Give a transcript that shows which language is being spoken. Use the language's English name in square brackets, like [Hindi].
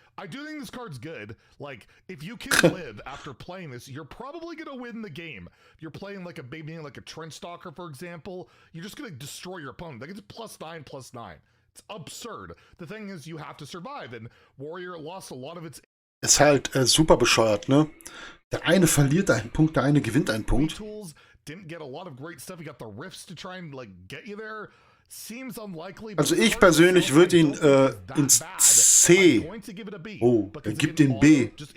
[English] I do think this card's good. Like, if you can live after playing this, you're probably going to win the game. If you're playing like a baby, like a Trench Stalker, for example, you're just going to destroy your opponent. That gets +9/+9. It's absurd. The thing is, you have to survive, and Warrior lost a lot of its. [German] Ist halt super bescheuert, ne? Der eine verliert einen Punkt, der eine gewinnt einen Punkt. [English] Tools didn't get a lot of great stuff. You got the rifts to try and like get you there. Seems unlikely. [German] Also ich persönlich würde ihn ins C. Oh, er gibt den B.